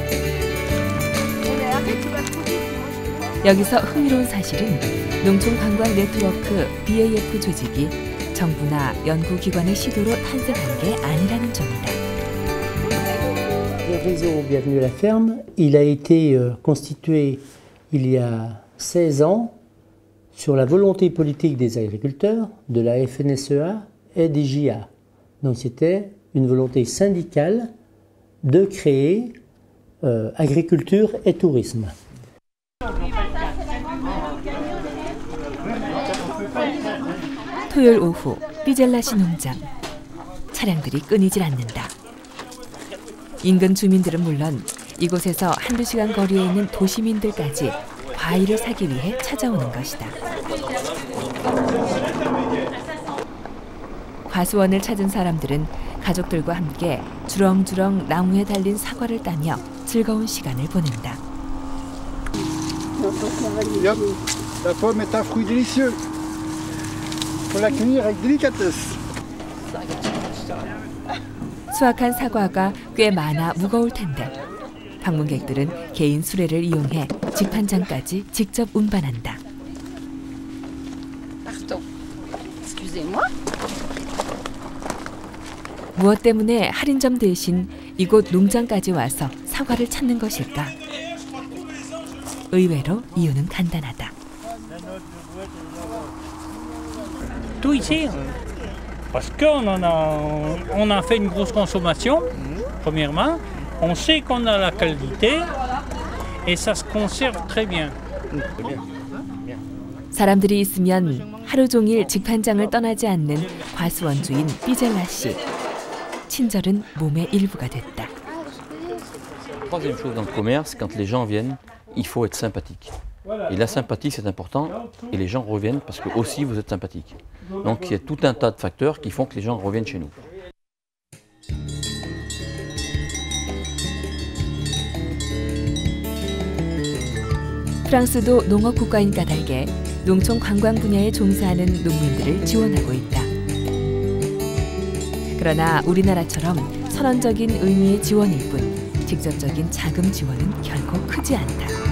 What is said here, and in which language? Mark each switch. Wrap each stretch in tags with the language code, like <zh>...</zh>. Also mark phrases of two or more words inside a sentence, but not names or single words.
<ko>여기서 흥미로운 사실은 농촌 관광 네트워크 BAF 조직이 정부나 연구기관의 시도로 탄생한 게 아니라는 점이다.</ko> <fr>Le réseau Bienvenue à la ferme, il a été constitué il y a 16 ans sur la volonté politique des agriculteurs, de la FNSEA et des JA. Donc c'était une volonté syndicale de créer agriculture et tourisme.</fr> <ko>토요일 오후 삐젤라시 농장. 차량들이 끊이질 않는다. 인근 주민들은 물론 이곳에서 한두 시간 거리에 있는 도시민들까지 과일을 사기 위해 찾아오는 것이다. 과수원을 찾은 사람들은 가족들과 함께 주렁주렁 나무에 달린 사과를 따며 즐거운 시간을 보낸다.</ko> <fr>La pomme est un fruit délicieux. Faut la cueillir avec délicatesse.</fr> <ko>수확한 사과가 꽤 많아 무거울 텐데 방문객들은 개인 수레를 이용해 직판장까지 직접 운반한다. 무엇 때문에 할인점 대신 이곳 농장까지 와서 사과를 찾는 것일까? 의외로 이유는 간단하다.</ko> <fr>Tout ici, parce qu'on a fait une grosse consommation, premièrement. On sait qu'on a la qualité, et ça se conserve très bien.</fr> <ko>사람들이 있으면 하루 종일 직판장을 떠나지 않는 과수원주인 삐젤라 씨. 친절은 몸의 일부가 됐다.</ko> <fr>Troisième chose dans le commerce, quand les gens viennent, il faut être sympathique. Et la sympathie, c'est important, et les gens reviennent parce que aussi vous êtes sympathique. Donc il y a tout un tas de facteurs qui font que les gens reviennent chez nous.</fr> <ko>프랑스도 농업 국가인 까닭에 농촌 관광 분야에 종사하는 농민들을 지원하고 있다. 그러나 우리나라처럼 선언적인 의미의 지원일 뿐 직접적인 자금 지원은 결코 크지 않다.</ko>